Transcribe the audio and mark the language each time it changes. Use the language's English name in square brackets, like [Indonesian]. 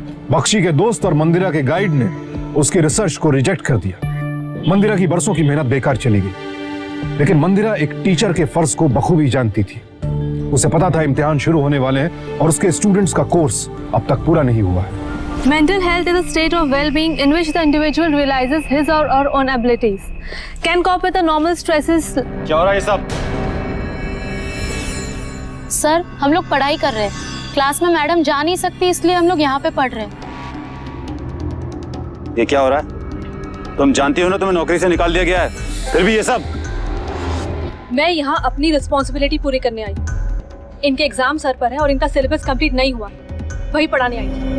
[Hindi] बख्शी के दोस्त और मंदिरा के गाइड ने उसकी रिसर्च को रिजेक्ट कर दिया। मंदिरा की बरसों की मेहनत बेकार चली गई। लेकिन मंदिरा एक टीचर के फर्ज को बखूबी जानती थी। उसे पता था इम्तिहान शुरू होने वाले हैं और उसके स्टूडेंट्स का कोर्स अब तक पूरा नहीं हुआ है। [English] Mental health is a state of well-being in which the individual realizes his or her own abilities, can cope with the normal stresses. [Hindi] क्या हो रहा है ये सब? सर, हम लोग पढ़ाई कर रहे हैं। क्लास में मैडम जा नहीं सकती, इसलिए हम लोग यहाँ पे पढ़ रहे हैं। ये क्या हो रहा है? तुम जानती हो ना तुम्हें नौकरी से निकाल दिया गया है, फिर भी ये सब? मैं यहाँ अपनी रिस्पॉन्सिबिलिटी पूरी करने आई। इनके एग्जाम सर पर है और इनका सिलेबस कंप्लीट नहीं हुआ, वही पढ़ाने आई।